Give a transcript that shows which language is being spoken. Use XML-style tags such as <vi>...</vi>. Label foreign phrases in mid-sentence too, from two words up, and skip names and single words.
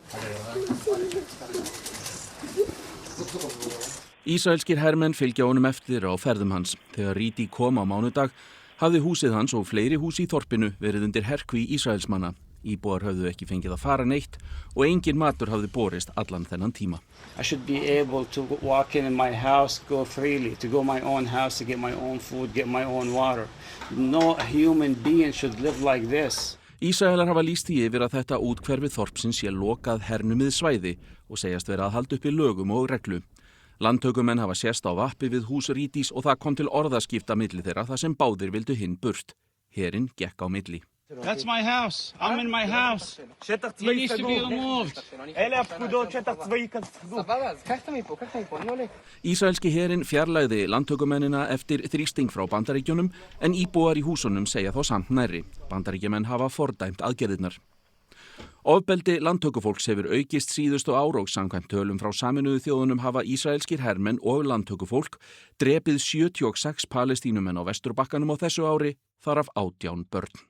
<is>Ísraelskir hermenn fylgja honum eftir á ferðum hans. Þegar Reedy kom á mánudag hafði húsið hans og fleiri hús í þorpinu verið undir herkví Ísraelsmanna. Íbúar höfðu ekki fengið að fara neitt og engin matur hafði borist allan þennan tíma.</is> <en>I should be able to walk in my house, go freely, to go my own house, to get my own food, get my own water. No human being should live like this.</en> <is>Ísraelar hafa lýst því yfir að þetta úthverfi þorpsins sé lokað hernumið svæði og segjast vera að halda uppi lögum og reglu. Landtökumenn hafa sést á vappi við hús Reedys og það kom til orðaskipta milli þeirra þar sem báðir vildu hinn burt. Herinn gekk á milli.</is> <en>That's my house. I'm in my house. You need to be removed.</en> <is>Ísraelski herinn fjarlægði landtökumennina eftir þrýsting frá Bandaríkjunum en íbúar í húsunum segja þá samt nærri. Bandaríkjumenn hafa fordæmt aðgerðirnar. Ofbeldi landtökufólks hefur aukist síðustu ár og samkvæmt tölum frá Sameinuðu þjóðunum hafa ísraelskir hermenn og landtökufólk drepið 76 palestínumenn á Vesturbakkanum á þessu ári, þar af 18 börn.</is>